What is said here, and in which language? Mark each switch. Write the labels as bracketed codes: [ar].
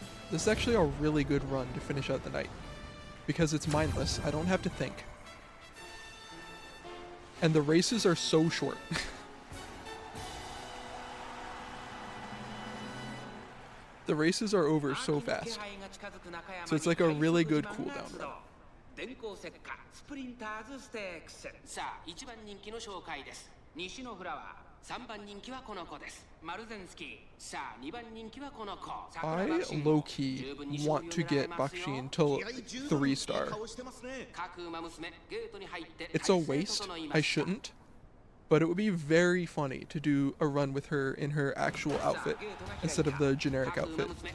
[en] This is actually a really good run to finish out the night. Because it's mindless, I don't have to think. And the races are so short. The races are over so fast. So it's like a really good cooldown run. [ja] 電光石火スプリンターズステークス。さあ1番人気の紹介です。西のフラワー、3番人気はこの子です。マルゼンスキー。さあ2番人気はこの子。 [en] I low-key want to get Bakshin to 3-star. [ja] 各馬娘ゲートに入って [en] It's a waste. I shouldn't. But it would be very funny to do a run with her in her actual outfit instead of the generic outfit.